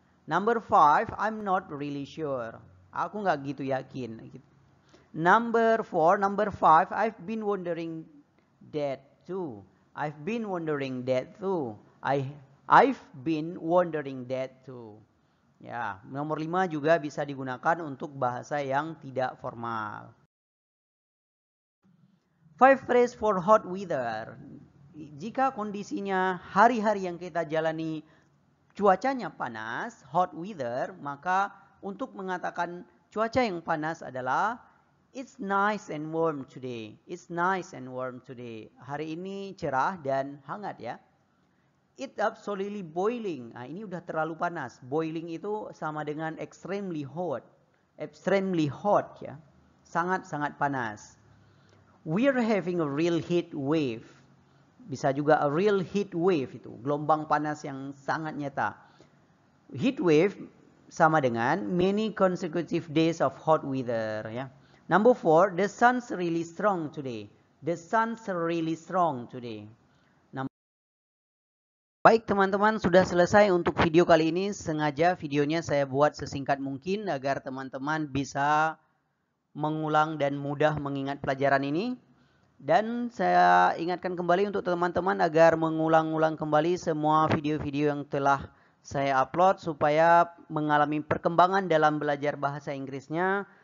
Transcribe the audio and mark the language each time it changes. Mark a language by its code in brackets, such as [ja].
[en] Number 5, I'm not really sure. [id] Aku nggak gitu yakin. [en] Number 5, I've been wondering that too. I've been wondering that too. I've been wondering that too. [id] Ya, nomor 5 juga bisa digunakan untuk bahasa yang tidak formal. [en] 5 phrase for hot weather. [id] Jika kondisinya hari-hari yang kita jalani cuacanya panas, hot weather, maka untuk mengatakan cuaca yang panas adalah [en] it's nice and warm today. [id] It's nice and warm today. Hari ini cerah dan hangat ya. [en] It absolutely boiling. [id] Nah, ini udah terlalu panas. [en] Boiling [id] itu sama dengan [en] extremely hot. Extremely hot [id] ya. Sangat-sangat panas. [en] We're having a real heat wave. [id] Bisa juga [en] a real heat wave [id] itu. Gelombang panas yang sangat nyata. [en] Heat wave [id] sama dengan [en] many consecutive days of hot weather [id] ya. [en] Number 4, the sun's really strong today. The sun's really strong today. [id] Baik teman-teman, sudah selesai untuk video kali ini. Sengaja videonya saya buat sesingkat mungkin agar teman-teman bisa mengulang dan mudah mengingat pelajaran ini. Dan saya ingatkan kembali untuk teman-teman agar mengulang-ulang kembali semua video-video yang telah saya upload supaya mengalami perkembangan dalam belajar bahasa Inggrisnya.